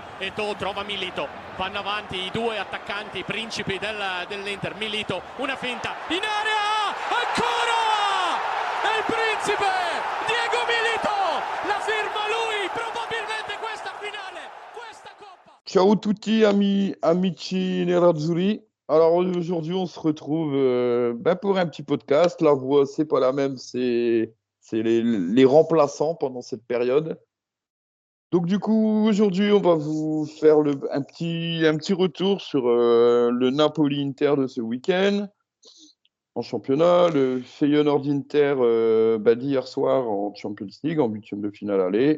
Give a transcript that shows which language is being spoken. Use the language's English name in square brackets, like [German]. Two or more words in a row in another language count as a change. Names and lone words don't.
[Italian] Eto'o trova Milito, vanno avanti i due attaccanti principi dell'Inter. Milito, una finta in area, ancora è il principe Diego Milito, la firma lui, probabilmente questa finale, questa coppa. Ciao tutti amici nerazzurri. [French] Alors aujourd'hui on se retrouve pour un petit podcast. La voix c'est pas la même, c'est les remplaçants pendant cette période. Donc du coup aujourd'hui on va vous faire un petit retour sur le Napoli-Inter de ce week-end en championnat, le Feyenoord-Inter d'hier soir en Champions League en huitième de finale aller.